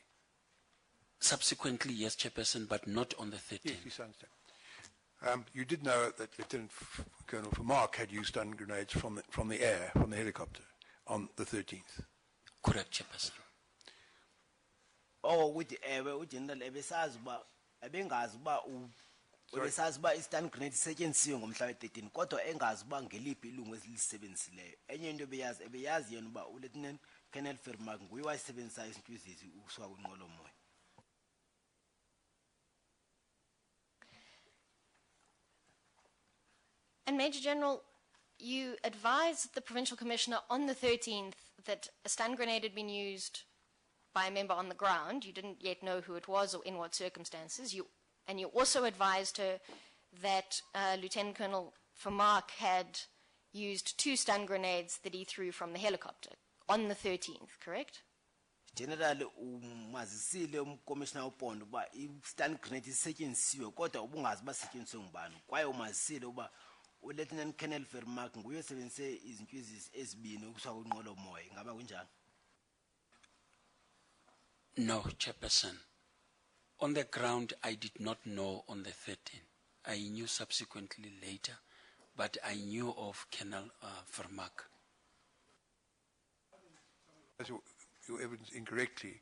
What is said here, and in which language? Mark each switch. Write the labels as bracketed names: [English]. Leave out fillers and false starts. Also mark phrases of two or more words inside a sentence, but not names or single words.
[English] Subsequently, yes, Chairperson, but not on the 13th. Yes, you understand. You did know that Lieutenant Colonel Vermaak had used stun grenades from the air, from the helicopter, on the 13th. Correct, Chairperson. Oh, with the [Xhosa] uGeneral ebesazi uba ebengazi uba ebesazi uba [English] i-stun grenade [Xhosa] isetyenziwe ngomhla we-13 kodwa engazi uba ngeliphi ilungu ezilisebenzisileyo. Enye into ebeyazi yena uba uLieutenant Colonel Vermaak nguye wayisebenzisa isintwizisi ukusuka kwinqwelomoya. [English] And Major General, you advised the Provincial Commissioner on the 13th that a stun grenade had been used by a member on the ground. You didn't yet know who it was or in what circumstances. And you also advised her that Lieutenant Colonel Vermaak had used 2 stun grenades that he threw from the helicopter on the 13th, correct? [Xhosa] General umazisile umkomishana wephondo uba [English] i-stun grenade [Xhosa] isetyenziwe kodwa ubungazi uba isetyenziwe ngubani kwaye umazisile uba uLieutenant Colonel Vermaak nguye osebenzise izintwizisi ezibini ukusuka kwinqwelomoya. Ingaba kunjani? [English] No, Chairperson. On the ground, I did not know on the 13th. I knew subsequently later, but I knew of Colonel Vermaak. That's your evidence incorrectly.